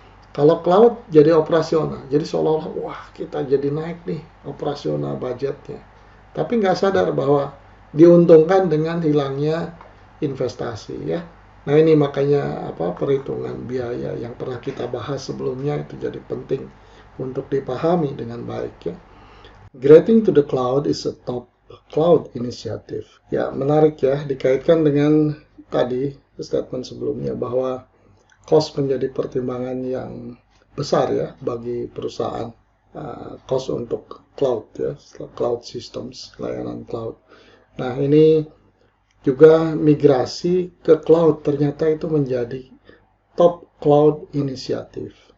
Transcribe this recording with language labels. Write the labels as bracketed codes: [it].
[id] Kalau cloud jadi operasional, jadi seolah-olah wah kita jadi naik nih operasional budgetnya. Tapi nggak sadar bahwa diuntungkan dengan hilangnya investasi ya. Nah ini makanya perhitungan biaya yang pernah kita bahas sebelumnya itu jadi penting untuk dipahami dengan baik ya. [en] Getting to the cloud is a top cloud initiative. [id] Ya, menarik ya, dikaitkan dengan tadi statement sebelumnya bahwa cost menjadi pertimbangan yang besar ya bagi perusahaan. Cost untuk cloud ya, cloud systems, layanan cloud. Nah, ini juga migrasi ke cloud ternyata itu menjadi [en] top cloud initiative.